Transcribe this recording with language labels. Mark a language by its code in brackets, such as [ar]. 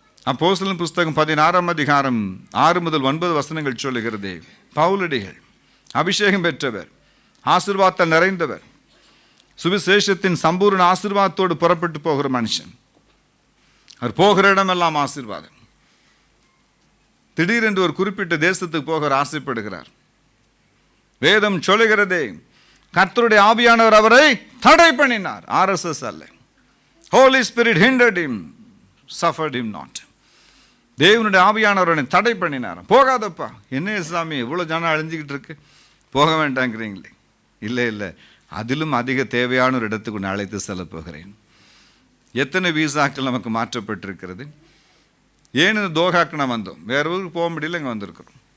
[ta] அப்போஸ்தலன் புஸ்தகம் 16ஆம் அதிகாரம் 6 முதல் 9 வசனங்கள் சொல்லுகிறது, பவுலடிகள் அபிஷேகம் பெற்றவர், ஆசீர்வாதத்தால் நிறைந்தவர், சுவிசேஷத்தின் சம்பூர்ண ஆசீர்வாதத்தோடு புறப்பட்டு போகிற மனுஷன். அவர் போகிற இடமெல்லாம் ஆசீர்வாதம். திடீரென்று ஒரு குறிப்பிட்ட தேசத்துக்கு போக ஆசைப்படுகிறார். வேதம் சொல்லுகிறதே, கர்த்தருடைய ஆவியானவர் அவரை தடை பண்ணினார். [en] RSS அல்ல, Holy Spirit hindered him, suffered him not. [ta] தேவனுடைய ஆவியானவரை தடை பண்ணினார். போகாதப்பா, என்ன சாமி இவ்வளோ ஜனம் அழிஞ்சிக்கிட்டு இருக்கு, போக வேண்டாங்கிறீங்களே. இல்லை இல்லை, அதிலும் அதிக தேவையான ஒரு இடத்துக்கு நான் அழைத்து செல்ல போகிறேன். எத்தனை வீசாக்கள் நமக்கு மாற்றப்பட்டிருக்கிறது. ஏன் இந்த தோஹாக்கு நான் வந்தோம், வேற ஊருக்கு போக முடியல, இங்கே வந்திருக்கிறோம்.